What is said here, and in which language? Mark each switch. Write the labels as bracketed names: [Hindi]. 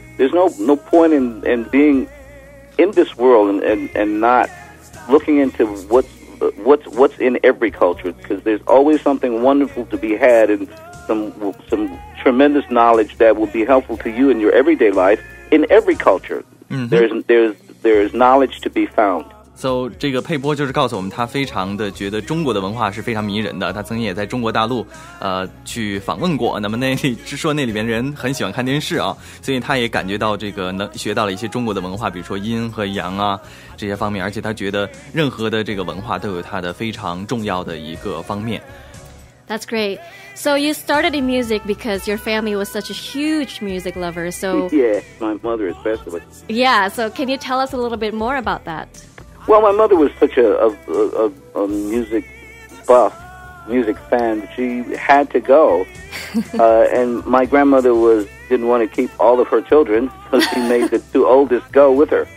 [English] There's no point in being in this world and not looking into what's in every culture, because there's always something wonderful to be had, and some tremendous knowledge that will be helpful to you in your everyday life in every culture. Mm-hmm. There's knowledge to be found. [Chinese] So 这个佩波就是告诉我们，他非常的觉得中国的文化是非常迷人的。他曾经也在中国大陆去访问过，那么那里边人很喜欢看电视啊，所以他也感觉到这个能学到了一些中国的文化，比如说阴和阳啊这些方面，而且他觉得任何的这个文化都有它的非常重要的一个方面。 [English] That's great. So you started in music because your family was such a huge music lover. So yeah, my mother especially. Yeah, so can you tell us a little bit more about that? Well, my mother was such a music buff, music fan. She had to go, and my grandmother didn't want to keep all of her children, so she made the two oldest go with her.